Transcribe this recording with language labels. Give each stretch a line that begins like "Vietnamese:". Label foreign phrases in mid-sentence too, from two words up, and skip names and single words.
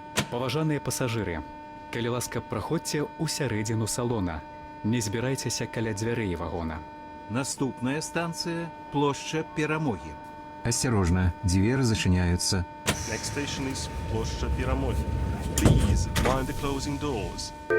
Belarusian: Паважаныя пасажыры, калі ласка, праходзьце ў сярэдзіну салона. Не збірайцеся каля дзвярэй вагона. Наступная станция – площадь Перамоги.
Russian: Осторожно, двери зачиняются.
English: Next station is Площа Перамоги. Please mind the closing doors.